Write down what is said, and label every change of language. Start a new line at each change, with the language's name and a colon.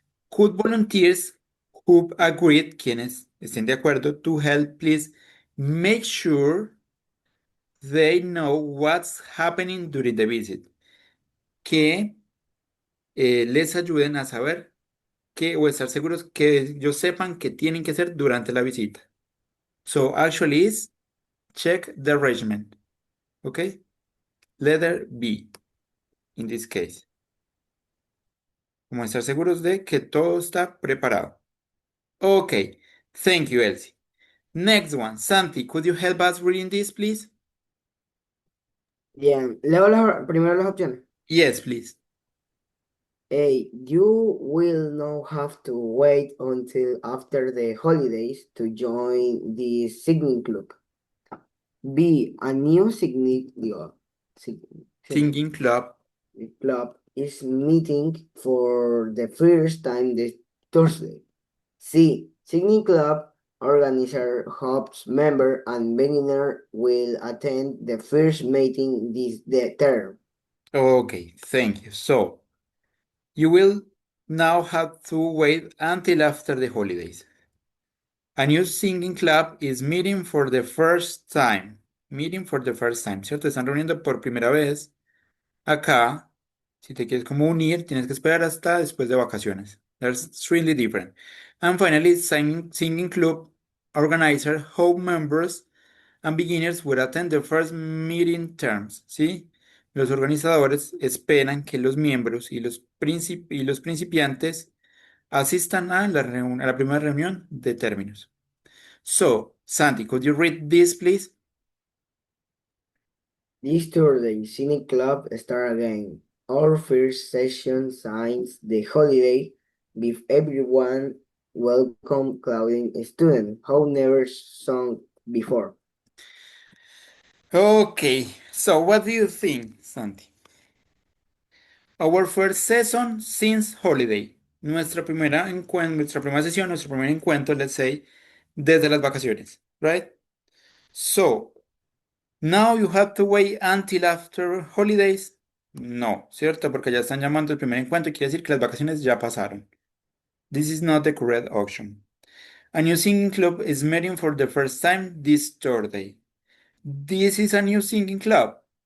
English: Could volunteers who agreed,
Spanish: quienes estén de acuerdo,
English: to help, please make sure they know what's happening during the visit.
Spanish: Que les ayuden a saber que, o estar seguros que ellos sepan que tienen que hacer durante la visita.
English: So actually is check the arrangement. Okay? Letter B in this case. Como estar seguros de que todo está preparado. Okay. Thank you, Elsie. Next one. Santi, could you help us reading this, please?
Spanish: Bien, leo primero las opciones.
English: Yes, please. A. You will not have to wait until after the holidays to join the singing club. B. A new singing Singing club. club is meeting for the first time this Thursday. C. Singing club organizer hopes member and beginner will attend the first meeting the term. Okay, thank you. So, you will now have to wait until after the holidays. A new singing club is meeting for the first time. Meeting for the first time,
Spanish: ¿cierto? Están reuniendo por primera vez. Acá, si te quieres como unir, tienes que esperar hasta después de vacaciones.
English: That's really different. And finally, singing club organizer hope members and beginners will attend the first meeting terms, ¿sí?
Spanish: Los organizadores esperan que los miembros y los principiantes asistan a a la primera reunión de términos.
English: So, Santi, could you read this, please? This Thursday, Cine Club start again. Our first session signs the holiday with everyone welcome Claudine student who never sung before. Okay, so what do you think, Santi? Our first season since holiday.
Spanish: Nuestra primera sesión, nuestro primer encuentro,
English: let's say,
Spanish: desde las vacaciones, right?
English: So, now you have to wait until after holidays.
Spanish: No, ¿cierto? Porque ya están llamando el primer encuentro y quiere decir que las vacaciones ya pasaron.
English: This is not the correct option. A new singing club is meeting for the first time this Thursday. This is a new singing club.